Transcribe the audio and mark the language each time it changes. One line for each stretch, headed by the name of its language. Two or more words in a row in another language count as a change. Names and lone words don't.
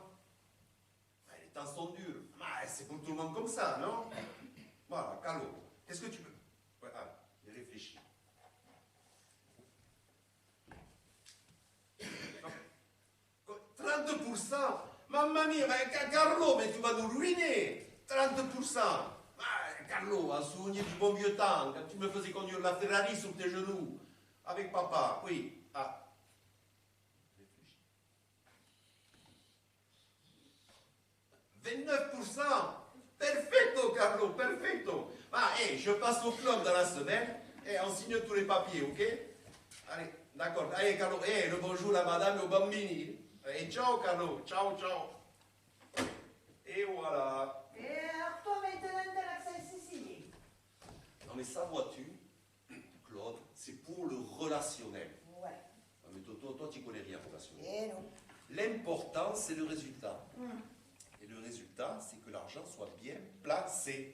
French: Les temps sont durs. C'est pour tout le monde comme ça, non? Voilà, Carlo, qu'est-ce que tu peux... Ouais, il réfléchit. 30%?
Italian: Mamma mia, Carlo,
French: mais tu vas nous ruiner! 30%! Carlo, un souvenir du bon vieux temps, quand tu me faisais conduire la Ferrari sur tes genoux, avec papa, oui. 29%!
Italian: Perfetto, Carlo, perfetto!
French: Je passe au club dans la semaine et on signe tous les papiers, ok? Allez, d'accord. Allez, Carlo, le bonjour à madame et aux bambini. Et ciao, Carlo, ciao. Et voilà. Et alors, toi, maintenant, t'as l'accent sicilien. Non, mais ça, vois-tu, Claude, c'est pour le relationnel. Ouais. Non, mais toi, tu connais rien au relationnel. Et non. L'important, c'est le résultat. Et le résultat, c'est que l'argent soit bien placé.